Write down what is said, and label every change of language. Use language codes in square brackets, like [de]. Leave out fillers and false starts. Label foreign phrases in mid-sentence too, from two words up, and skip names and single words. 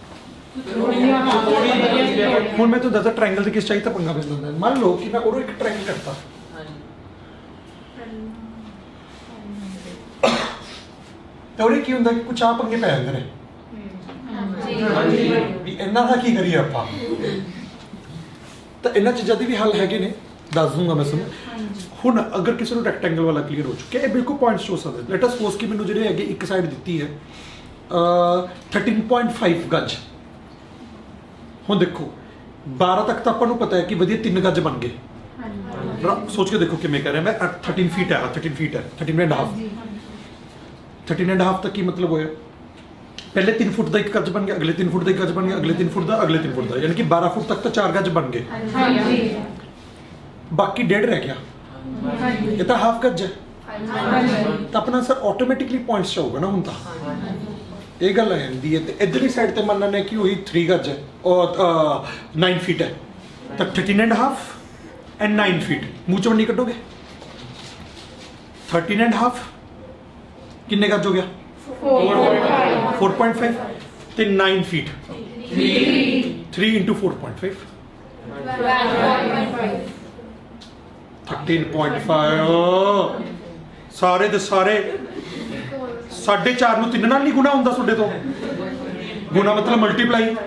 [pa] ਹੁਣ ਮੈਂ ਤੁਹਾਨੂੰ ਦੱਸਦਾ ਟ੍ਰਾਇੰਗਲ ਦੇ ਕਿਸ ਚਾਹੀਦਾ ਪੰਗਾ ਪੈਂਦਾ ਹੁੰਦਾ ਮੰਨ ਲਓ ਕਿ ਮੈਂ ਉਹਨੂੰ ਇੱਕ ਟ੍ਰਾਇੰਗਲ ਕਰਤਾ ਤੇ ਉਹਦੇ ਕੀ ਹੁੰਦਾ ਕਿ ਕੁਛ ਆ ਪੰਗੇ ਪੈ ਜਾਂਦੇ ਨੇ ਵੀ ਇਹਨਾਂ ਦਾ ਕੀ ਕਰੀਏ ਆਪਾਂ ਤਾਂ ਇਹਨਾਂ ਚੀਜ਼ਾਂ ਦੇ ਵੀ ਹੱਲ ਹੈਗੇ ਨੇ ਦੱਸ ਦੂੰਗਾ ਮੈਂ ਤੁਹਾਨੂੰ ਹੁਣ ਅਗਰ ਕਿਸੇ ਨੂੰ ਰੈਕਟੈਂਗਲ ਵਾਲਾ ਕਲੀਅਰ ਹੋ ਚੁੱਕਿਆ ਇਹ ਬਿਲਕੁਲ ਪੁਆਇੰਟਸ ਹੋ ਸਕਦੇ [en] let us suppose [pa] ਕਿ ਮੈਨੂੰ ਜਿਹੜੇ ਹੈਗੇ ਇੱਕ ਸਾਈਡ ਦਿੱਤੀ ਹੈ 13.5 ਗੱਜ ਹੁਣ ਦੇਖੋ 12 ਤੱਕ ਤਾਂ ਆਪਾਂ ਨੂੰ ਪਤਾ ਹੈ ਕਿ ਵਧੀਆ 3 ਗੱਜ ਬਣ ਗਏ ਸੋਚ ਕੇ ਦੇਖੋ ਕਿਵੇਂ ਕਰ ਰਿਹਾ ਮੈਂ 13 ਫੀਟ ਹੈ 13 ਫੀਟ ਹੈ [en] 13 and a half [pa] ਤੱਕ ਕੀ ਮਤਲਬ ਹੋਇਆ ਪਹਿਲੇ 3 ਫੁੱਟ ਦਾ ਇੱਕ ਗੱਜ ਬਣ ਗਿਆ ਅਗਲੇ 3 ਫੁੱਟ ਦਾ ਇੱਕ ਗੱਜ ਬਣ ਗਿਆ ਅਗਲੇ 3 ਫੁੱਟ ਦਾ ਅਗਲੇ 3 ਫੁੱਟ ਦਾ ਯਾਨੀ ਕਿ 12 ਫੁੱਟ ਤੱਕ ਤਾਂ 4 ਗੱਜ ਬਣ ਗਏ ਬਾਕੀ 1.5 ਰਹਿ ਗਿਆ ਇਹ ਤਾਂ ਹਾਫ ਗੱਜ ਹੈ ਤਾਂ ਆਪਣਾ ਸਰ ਆਟੋਮੈਟਿਕਲੀ ਪੁਆਇੰਟਸ ਆਊਗਾ ਨਾ ਹੁਣ ਤਾਂ ਇਹ ਗੱਲ ਆ ਜਾਂਦੀ ਹੈ ਤੇ ਇਧਰਲੀ ਸਾਈਡ ਤੇ ਮੰਨਣਾ ਨੇ ਕਿ ਉਹੀ 3 ਗੱਜ ਹੈ ਔਰ 9 ਫੀਟ ਹੈ ਤਾਂ [en] 13 and a half and 9 [pa] ਫੀਟ ਮੂੰਹ ਚੋਂ ਨਹੀਂ ਕੱਢੋਗੇ [en] 13 and a half [pa] ਕਿੰਨੇ ਗੱਜ ਹੋ ਗਿਆ 4.5 ਤੇ 9 ਫੀਟ 3 into 4.5 13.5 ਸਾਰੇ ਦੇ ਸਾਰੇ 4.5 ਨੂੰ 3 ਨਾਲ ਨਹੀਂ ਗੁਣਾ ਹੁੰਦਾ ਤੁਹਾਡੇ ਤੋਂ ਗੁਣਾ ਮਤਲਬ ਮਲਟੀਪਲਾਈ